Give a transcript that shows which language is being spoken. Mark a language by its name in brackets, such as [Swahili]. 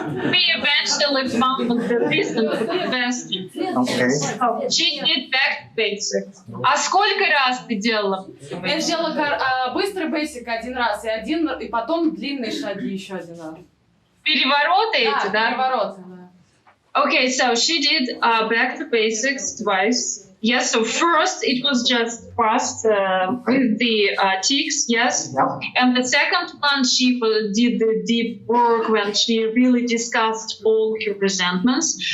[English] We eventually found the reason for the question. She did back to basics. [Russian] А сколько раз ты делала? Я сделала быстрый basic 1 раз, и потом длинные шаги еще 1 раз. Перевороты эти, да? Перевороты, да. [English] Okay, so she did back to basics twice. Yes, so first it was just fast with the tics, yes. Yep. And the second one, she did the deep work when she really discussed all her resentments.